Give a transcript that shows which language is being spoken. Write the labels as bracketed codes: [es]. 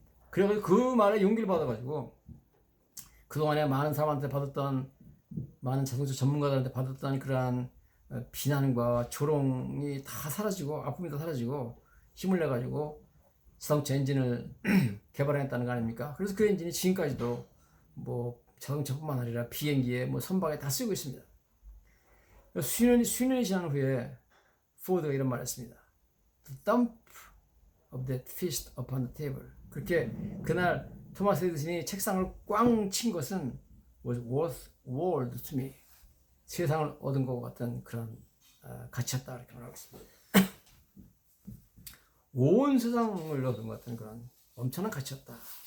[ko] 그래가지고 그 말에 용기를 받아가지고 그동안에 많은 사람한테 받았던, 많은 자동차 전문가들한테 받았던 그러한 비난과 조롱이 다 사라지고 아픔이 다 사라지고 힘을 내가지고 자동차 엔진을 개발했다는 거 아닙니까? 그래서 그 엔진이 지금까지도 뭐 자동차뿐만 아니라 비행기에 뭐 선박에 다 쓰고 있습니다. 수년이 지난 후에 포드가 이런 말을 했습니다. [en] The thump of that fist upon the table. [ko] 그렇게 그날 토마스 에디슨이 책상을 꽝 친 것은 [en] was worth world to me. [ko] 세상을 얻은 것 같은 그런 가치였다 이렇게 말하고 있습니다. 온 세상을 얻은 것 같은 그런 엄청난 가치였다.